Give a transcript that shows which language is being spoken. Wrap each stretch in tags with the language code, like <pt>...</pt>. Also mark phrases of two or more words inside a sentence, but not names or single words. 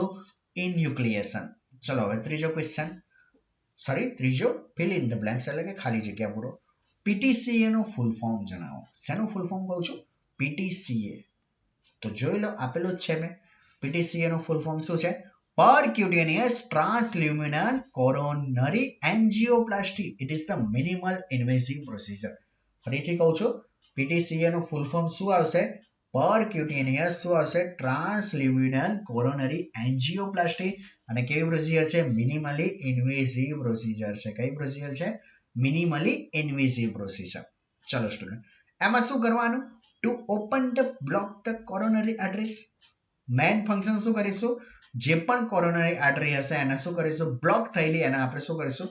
<en>ઇનયુક્લિએશન.</en> <gu>ચલો હવે ત્રીજો ક્વેશ્ચન, ત્રીજો</gu> <en>fill in the blanks</en> <gu>એટલે કે ખાલી જગ્યા પૂરો. પીટીસીએ નું</gu> <en>full form</en> <gu>જણાવો. શેનું</gu> <en>full form</en> <gu>કહું છું? પીટીસીએ. તો જોઈ લો, આપેલું જ છે મેં. પીટીસીએ નું</gu> <en>full form</en> <gu>શું છે?</gu> <en>Percutaneous transluminal coronary angioplasty. It is the minimal invasive procedure.</en> <gu>ફરીથી કહું છું, પીટીસીએ નું</gu> <en>full form</en> <gu>શું આવશે? Percutaneous શું આવશે?</gu> <en>Transluminal coronary angioplasty.</en> <gu>અને કેવી પ્રોસિજર છે?</gu> <en>minimally invasive procedure</en> <gu>છે. કઈ પ્રોસિજર છે?</gu> <en>minimally invasive procedure.</en> <gu>ચલો સ્ટુડન્ટ, એમાં શું કરવાનું?</gu> <en>To open the block the coronary arteries. Main function</en> <gu>શું કરીશું? જે પણ</gu> <en>coronary artery</en> <gu>હશે એને શું કરીશું? બ્લોક થયેલી એને આપણે શું કરીશું?</gu>